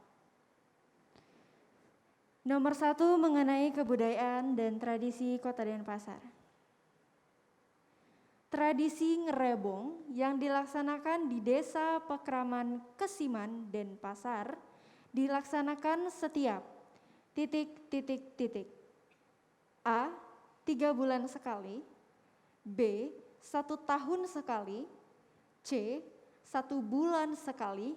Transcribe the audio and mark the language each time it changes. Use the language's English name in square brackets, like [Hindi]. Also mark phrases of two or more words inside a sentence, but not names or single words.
[Indonesian] Nomor 1 mengenai kebudayaan dan tradisi Kota Denpasar. Tradisi ngerebong yang dilaksanakan di Desa Pekraman Kesiman, Denpasar dilaksanakan setiap titik titik titik. A. 3 bulan sekali. B. 1 tahun sekali. C. 1 bulan sekali.